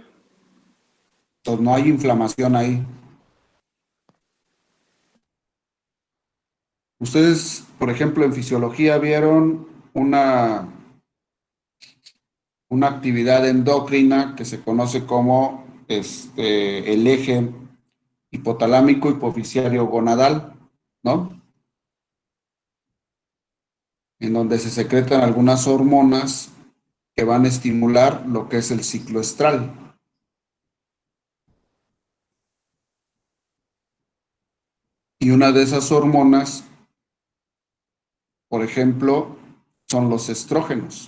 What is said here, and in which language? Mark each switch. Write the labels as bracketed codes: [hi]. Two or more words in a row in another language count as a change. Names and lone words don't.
[es] Entonces no hay inflamación ahí. Ustedes, por ejemplo, en fisiología vieron una actividad endocrina que se conoce como el eje hipotalámico hipoficiario gonadal, ¿no? En donde se secretan algunas hormonas que van a estimular lo que es el ciclo estral. Y una de esas hormonas, por ejemplo, son los estrógenos.